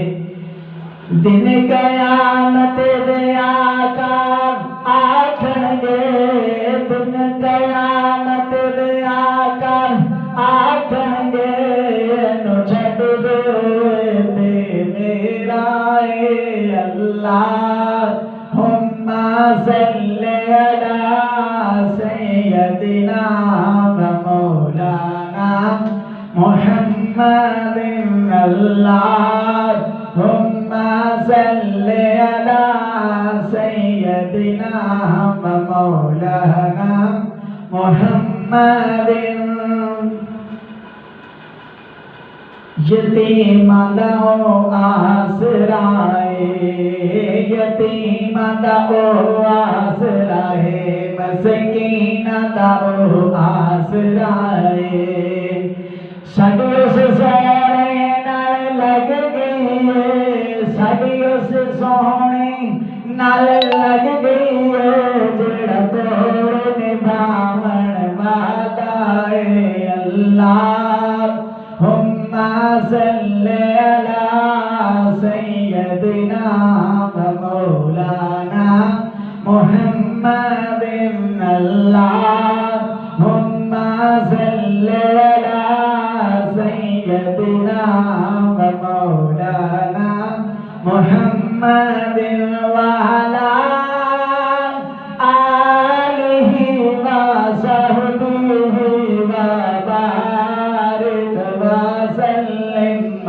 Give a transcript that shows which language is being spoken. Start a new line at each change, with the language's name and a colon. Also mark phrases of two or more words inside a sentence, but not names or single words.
Punjabi: دن قیامت دے آقا آکھنگے، دن قیامت دے آقا آکھنگے، نوں چھڈ دے تے میرا اے.
Arabic: اللهم صل على سيدنا ومولانا محمد. اللهم صل على سيدنا ومولانا محمد.
Punjabi: یتیماں دا او آسرا ہے، یتیماں دا او آسرا ہے، مسکیناں دا او آسرا ہے. ساڈی اس سوہنے نال لگ گئی، ساڈی اس سوہنے نال لگ گئی، جیہڑا توڑ نبھاون والا ہے.
Arabic: اللهم صل على سيدنا ومولانا محمد. اللهم صل على سيدنا ومولانا محمد وعلى آله وصحبه وبارك وسلم.